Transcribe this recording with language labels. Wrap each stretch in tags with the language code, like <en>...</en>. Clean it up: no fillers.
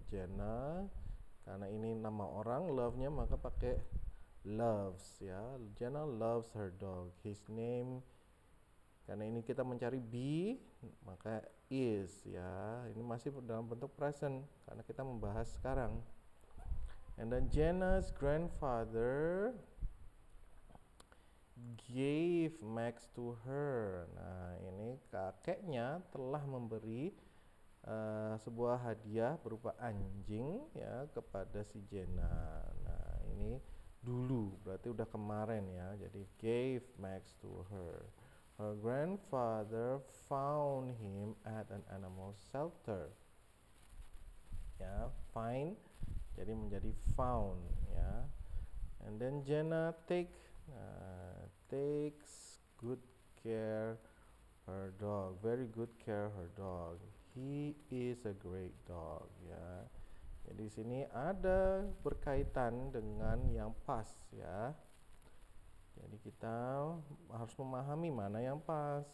<id>Jenna, karena ini nama orang, love-nya maka pakai loves, ya.</id> <en>Jenna loves her dog. His name,</en> <id>karena ini kita mencari be, maka is, ya. Ini masih dalam bentuk present karena kita membahas sekarang.</id> <en>And then Jenna's grandfather gave Max to her.</en> <id>Nah, ini kakeknya telah memberi sebuah hadiah berupa anjing, ya, kepada si Jenna. Nah, ini dulu berarti udah kemarin, ya.</id> <en>Jadi gave Max to her. Her grandfather found him at an animal shelter.</en> <id>Ya, find jadi menjadi found, ya.</id> <en>And then Jenna takes good care her dog, very good care her dog. He is a great dog, ya.</en> <id>Jadi sini ada berkaitan dengan yang pas, ya. Jadi kita harus memahami mana yang pas.</id>